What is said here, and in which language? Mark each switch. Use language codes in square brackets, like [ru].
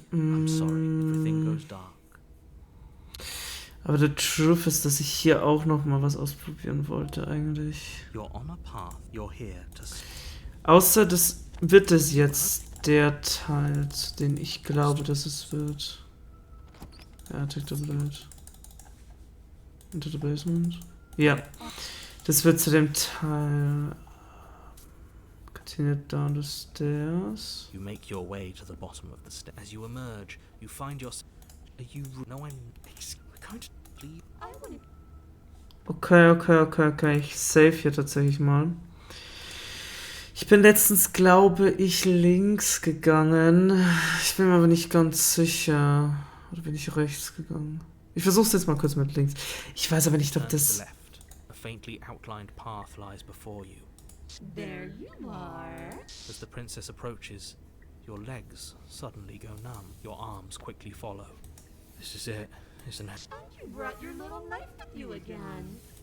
[en] I'm sorry, everything goes dark. [de] Aber der Truth ist, dass ich hier auch noch mal was ausprobieren wollte eigentlich. [en] You're on a path. You're here to... [de] Außer das wird es jetzt der Teil, den ich glaube, dass es wird. Ja, [en] take the blade. Into the basement. Ja. [de] Das wird zu dem Teil. [en] Continue down the stairs. You make your way to the bottom of the stairs. As you emerge, you find yourself... Are you... No, I'm... Going to leave. Okay. [de] Ich save hier tatsächlich mal. Ich bin letztens, glaube ich, links gegangen. Ich bin mir aber nicht ganz sicher. Oder bin ich rechts gegangen? Ich versuch's jetzt mal kurz mit links. Ich weiß aber nicht, ob das... [en] A faintly outlined path lies before you. There you are. As the princess approaches, your legs suddenly go numb. Your arms quickly follow. This is it, isn't it? And you brought your little knife with you again.